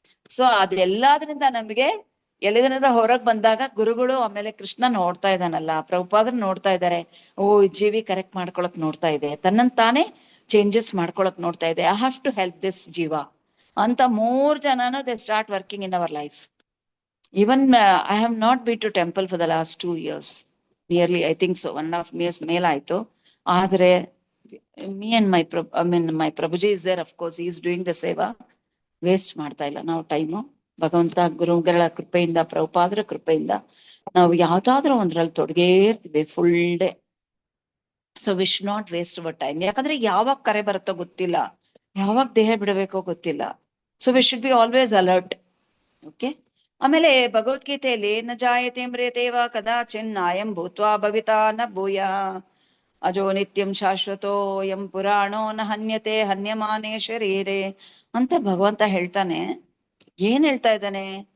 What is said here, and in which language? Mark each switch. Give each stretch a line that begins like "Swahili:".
Kannada: So ಅದೆಲ್ಲದ್ರಿಂದ ನಮಗೆ ಎಲ್ಲಿದ್ರಿಂದ ಹೊರಗೆ ಬಂದಾಗ ಗುರುಗಳು, ಆಮೇಲೆ ಕೃಷ್ಣ ನೋಡ್ತಾ ಇದ್ದಾನಲ್ಲ, ಪ್ರಭುಪಾದರು ನೋಡ್ತಾ ಇದ್ದಾರೆ, ಓ ಜೀವಿ ಕರೆಕ್ಟ್ ಮಾಡ್ಕೊಳಕ್ ನೋಡ್ತಾ ಇದೆ, ತನ್ನಂತಾನೆ ಚೇಂಜಸ್ ಮಾಡ್ಕೊಳಕ್ ನೋಡ್ತಾ ಇದೆ,
English: I have to help this ಜೀವ
Kannada: ಅಂತ 3 ಜನನು
English: They start working in our life. Even I have not been to temple for the last 2 years. Nearly, I think so, 1.5 years
Kannada: ಮೇಲೆ ಆಯ್ತು.
English: ಆದ್ರೆ me and my Prabhuji is there, of course, he is doing the seva.
Kannada: Waste ಮಾಡ್ತಾ ಇಲ್ಲ ನಾವು time. ಭಗವಂತ ಗುರುಗಳ ಕೃಪೆಯಿಂದ, ಪ್ರಭುಪಾದರ ಕೃಪೆಯಿಂದ ನಾವು ಯಾವ್ದಾದ್ರೂ ಒಂದ್ರಲ್ಲಿ ತೊಡಗೇ ಇರ್ತೀವಿ full day.
English: So we should not waste our time.
Kannada: ಯಾಕಂದ್ರೆ ಯಾವಾಗ ಕರೆ ಬರುತ್ತೋ ಗೊತ್ತಿಲ್ಲ, ಯಾವಾಗ ದೇಹ ಬಿಡಬೇಕೋ ಗೊತ್ತಿಲ್ಲ.
English: So we should be always alert.
Sanskrit: Okay.
Kannada: ಆಮೇಲೆ ಭಗವದ್ಗೀತೆಯಲ್ಲಿ
Sanskrit: ನ ಜಾಯತೆ ಮ್ರಿಯತೇವ ಕದಾಚಿನ್ ನಾಯಂ ಭೂತ್ವಾ ಭವಿತಾ ನ ಭೂಯ ಅಜೋ ನಿತ್ಯಂ ಶಾಶ್ವತೋ ಯಂ ಪುರಾಣೋ ನ ಹನ್ಯತೆ ಹನ್ಯಮಾನೇ ಶರೀರೇ
Kannada: ಅಂತ ಭಗವಂತ ಹೇಳ್ತಾನೆ. ಏನ್ ಹೇಳ್ತಾ ಇದ್ದಾನೆ?